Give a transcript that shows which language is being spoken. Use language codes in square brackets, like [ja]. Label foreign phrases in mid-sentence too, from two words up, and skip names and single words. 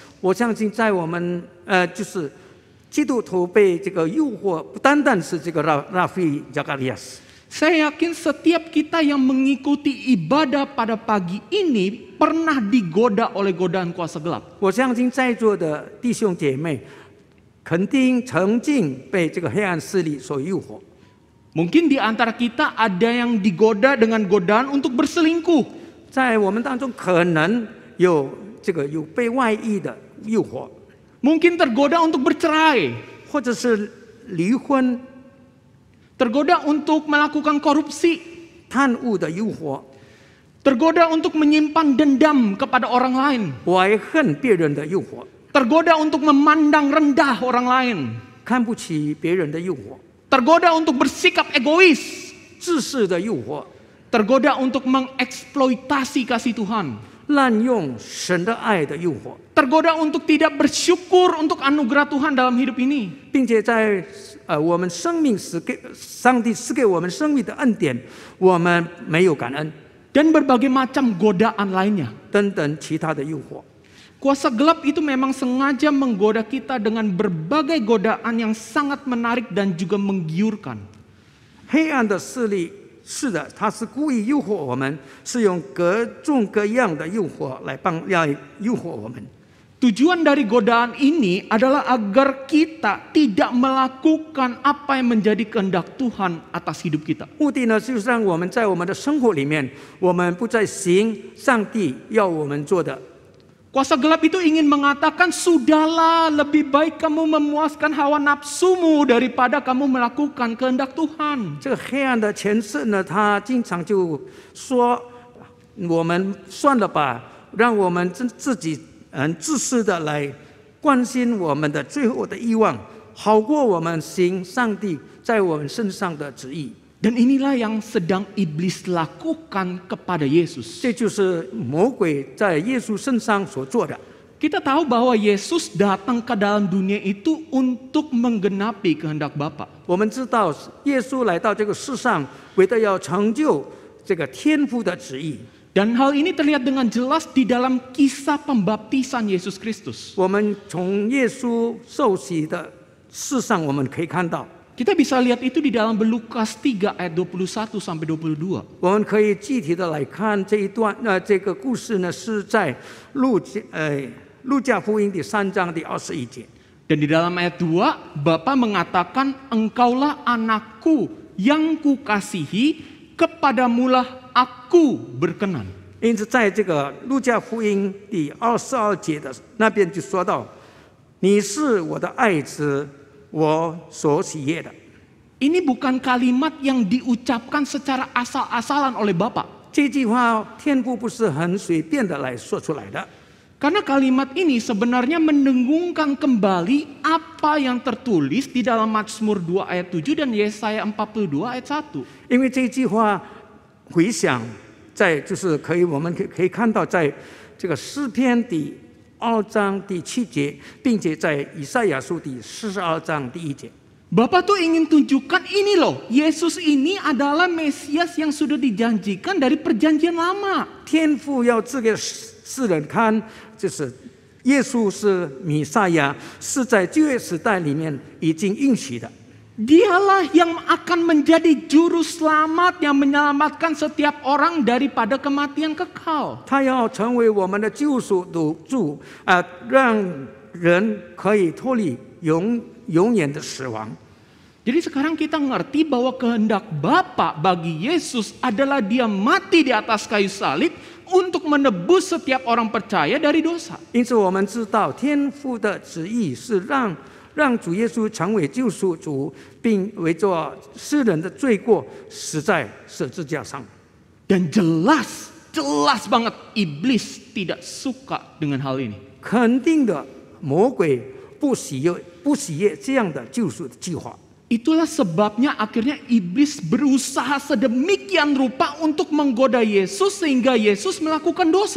[zh] 我相信，在我们就是基督徒被这个诱惑，不单单是这个拉菲加加利亚斯。 [id] Saya yakin setiap kita yang mengikuti ibadah pada pagi ini pernah digoda oleh godaan kuasa gelap. [zh] 我相信在座的弟兄姐妹肯定曾经被这个黑暗势力所诱惑。 [id] Mungkin di antara kita ada yang digoda dengan godaan untuk berselingkuh. [zh] 在我们当中可能有被外遇的诱惑， [id] Mungkin tergoda untuk bercerai. [zh] 或者是离婚、 [id] Tergoda untuk melakukan korupsi. [zh] 贪污的诱惑、 [id] Tergoda untuk menyimpan dendam kepada orang lain. [zh] 怀恨别人的诱惑、 [id] Tergoda untuk memandang rendah orang lain. [zh] 看不起别人的诱惑、 [id] Tergoda untuk bersikap egois. [zh] 自私的诱惑、 [id] Tergoda untuk mengeksploitasi kasih Tuhan. [zh] 滥用神的爱的诱惑， [id] Tergoda untuk tidak bersyukur untuk anugerah Tuhan dalam hidup ini. [zh] 并且在我们生命上帝赐给我们生命的恩典，我们没有感恩， [id] Dan berbagai macam godaan lainnya. [zh] 等等其他的诱惑。 [id] Kuasa gelap itu memang sengaja menggoda kita dengan berbagai godaan yang sangat menarik dan juga menggiurkan. [zh] 黑暗的势力是的，他是故意诱惑我们，是用各种各样的诱惑来诱惑我们。 [id] Tujuan dari godaan ini adalah agar kita tidak melakukan apa yang menjadi kehendak Tuhan atas hidup kita. [zh] 目的呢，就是让我们在我们的生活里面，我们不再行上帝要我们做的。 [id] Kuasa gelap itu ingin mengatakan, sudahlah lebih baik kamu memuaskan hawa nafsumu daripada kamu melakukan kehendak Tuhan. [zh] 这个黑暗的权势呢，他经常就说， 我们算了吧，让我们自己自私的来关心我们的最后的欲望，好过我们行上帝在我们身上的旨意。 [id] Dan inilah yang sedang iblis lakukan kepada Yesus. [zh] 这就是魔鬼在耶稣身上所做的。 [id] Kita tahu bahwa Yesus datang ke dalam dunia itu untuk menggenapi kehendak Bapa. [zh] 我们知道，耶稣来到这个世上，为了要成就这个天父的旨意。 [id] Dan hal ini terlihat dengan jelas di dalam kisah pembaptisan Yesus Kristus. [zh] 我们从耶稣受洗的事上，我们可以看到， [id] Kita bisa lihat itu di dalam Lukas 3 ayat 21 sampai 22. [zh] 我们可以具体的来看这一段。这个故事呢，是在路加福音第3章第21节。 [id] Dan di dalam ayat 2, Bapa mengatakan, engkaulah anakku yang kukasihi, kepadamulah aku berkenan. [zh] 因此，在这个路加福音第22节的那边就说到：“你是我的爱子，我所喜悦的。” [id] Ini bukan kalimat yang diucapkan secara asal-asalan oleh Bapa. [zh] 这句话，天父不是很随便的来说出来的。 [id] Karena kalimat ini sebenarnya mendengungkan kembali apa yang tertulis di dalam Mazmur 2 ayat 7 dan Yesaya 42 ayat 1. [zh] 因为这句话回想就是我们可以看到，在这个诗篇第2章第7节，并且在以赛亚书第42章第1节。 [id] Bapak tuh ingin tunjukkan ini loh, Yesus ini adalah Mesias yang sudah dijanjikan dari perjanjian lama. [zh] 天父要这个世人看，就是耶稣是弥赛亚，是在旧约时代里面已经应许的。 [id] Dialah yang akan menjadi juru selamat yang menyelamatkan setiap orang daripada kematian kekal. [zh] 他要成为我们的救赎主让人可以脱离永远的死亡。 [id] Jadi sekarang kita ngerti bahwa kehendak Bapa bagi Yesus adalah dia mati di atas kayu salib untuk menebus setiap orang percaya dari dosa. [zh] 因此，我们知道天父的旨意是让主耶稣成为救赎主，并为着世人的罪过死在十字架上。 [id] Dan jelas banget iblis tidak suka dengan hal ini. [zh] 肯定的，魔鬼不喜悦这样的救赎的计划。 [id] Itulah sebabnya akhirnya iblis berusaha sedemikian rupa untuk menggoda Yesus sehingga Yesus melakukan dosa.